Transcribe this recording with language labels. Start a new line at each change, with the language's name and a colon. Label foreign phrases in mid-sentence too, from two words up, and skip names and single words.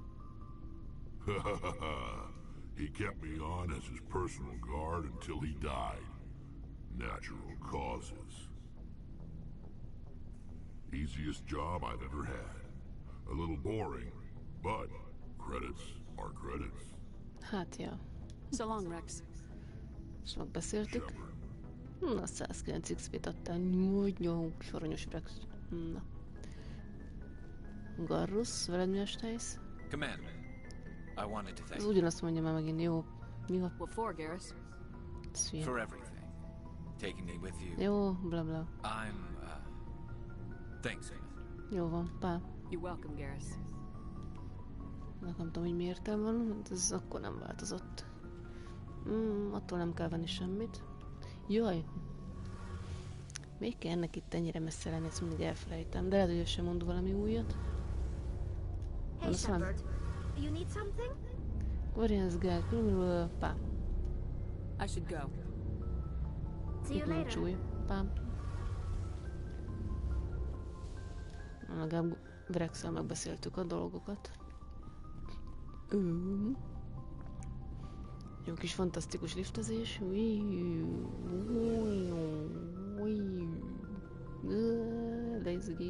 English: He kept me on as his personal guard until he died. Natural causes. Easiest job I've ever had. A little boring, but credits are credits.
Hungarian: Hát, ja.
English: So long, Rex.
Hungarian: És megbeszéltük. Na, 109 XP-t adtál. Nagyon soronyos Rex. Na. Garrus, veled mi a stájsz?
English: Commander, I wanted to thank
Hungarian: Ez ugyanazt mondja már megint, jó. Mi van?
English: What for, Garrus? for everything. Taking me with you.
Hungarian: Jó, bla bla.
English: Thanks, Commander.
Hungarian: Jó van, pá.
English: You're welcome, Garrus.
Hungarian: Nem tudom, hogy mi értelme van, ez akkor nem változott. Attól nem kell venni semmit. Jaj! Még kell ennek itt ennyire messze lenni, ezt mindig elfelejtem. De lehet, hogy sem mond valami újat.
English: Hey Shepard, you need something?
Hungarian: Guardians Guide, pá.
English: I should go. See you later.
Hungarian: Új, pá. Legalább Rexel megbeszéltük a dolgokat. Jó kis fantasztikus liftezés. De izgi.